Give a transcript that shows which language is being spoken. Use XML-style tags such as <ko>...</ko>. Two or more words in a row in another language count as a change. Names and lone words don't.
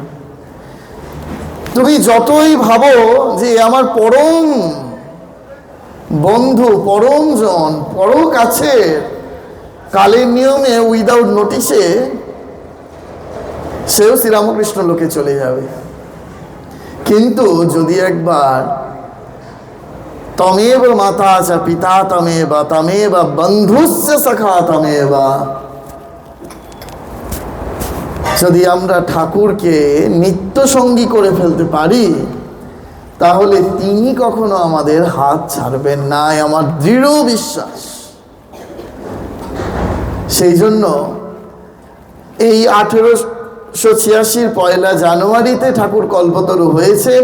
<bn>তুমি যতই ভাবো যে আমার পরম বন্ধু, পরম জন, পরম কাছের, কালের নিয়মে</bn> <en>without notice</en> <bn>সেও শ্রীরামকৃষ্ণ লোকে চলে যাবে। কিন্তু যদি একবার</bn> <sa>তমেব মাতা চ পিতা তমেব তমেব বন্ধুস্য সখা তমেব,</sa> <bn>যদি আমরা ঠাকুরকে নিত্য সঙ্গী করে ফেলতে পারি, তাহলে তিনি কখনো আমাদের হাত ছাড়বেন না, আমার দৃঢ় বিশ্বাস। সেই জন্য এই 1886 পয়লা জানুয়ারিতে ঠাকুর কল্পতরু হয়েছেন।</bn>